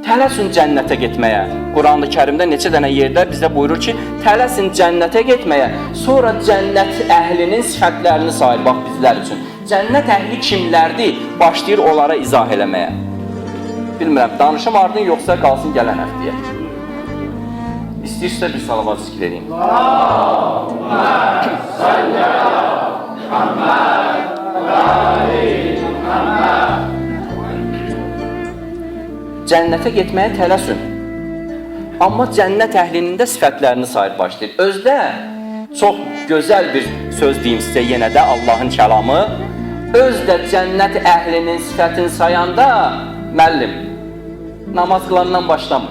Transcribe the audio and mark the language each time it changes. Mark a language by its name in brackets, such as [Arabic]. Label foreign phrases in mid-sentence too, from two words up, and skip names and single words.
[Azerbaijani] Tələsin cənnətə getməyə. Quran-ı Kərimdə neçə dənə yerdə bizə buyurur ki, tələsin cənnətə getməyə, sonra cənnət əhlinin sifətlərini sayır, bax bizlər üçün. Cənnət əhli kimlərdir? Başlayır onlara izah eləməyə. Bilmirəm, danışım ardın yoxsa qalsın gələn həftəyə. İstəyirsə bir salavat zikr edeyim. [Arabic] اللهم صل على محمد وآل محمد. [Azerbaijani] Cənnətə getməyə tələsin. Amma cənnət əhlinin də sifətlərini sayır başlayır. Özdə çox gözəl bir söz deyim sizə yenə də Allahın kəlamı. Özdə cənnət əhlinin sifətini sayanda müəllim namaz qılandan başlamır.